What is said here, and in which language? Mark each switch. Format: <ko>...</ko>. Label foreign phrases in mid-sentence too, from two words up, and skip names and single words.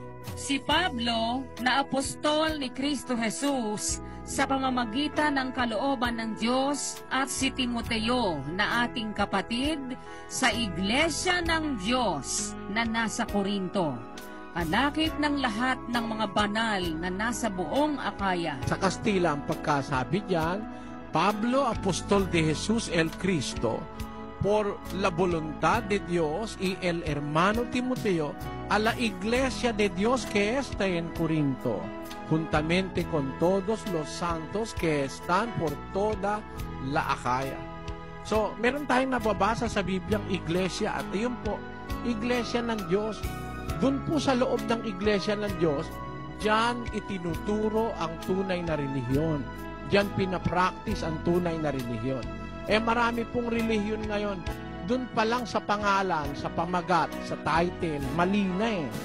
<tl>Si Pablo, na apostol ni Kristo Jesus, sa pamamagitan ng kalooban ng Diyos, at si Timoteo, na ating kapatid, sa iglesia ng Diyos na nasa Korinto. Kanakit ng lahat ng mga banal na nasa buong Akaya. Sa Kastila ang pagkasabi diyan,</tl> <es>Pablo, apostol de Jesus el Cristo, por la voluntad de Dios y el hermano Timoteo, a la iglesia de Dios que está en Corinto, juntamente con todos los santos que están por toda la Akaya.</es> <tl>So, meron tayong nababasa sa Bibliang iglesia, at yun po, iglesia ng Diyos. Doon po sa loob ng iglesia ng Diyos, diyan itinuturo ang tunay na relihiyon. Diyan pinapractice ang tunay na relihiyon. Marami pong relihiyon ngayon, doon pa lang sa pangalan, sa pamagat, sa title, mali na eh.</tl>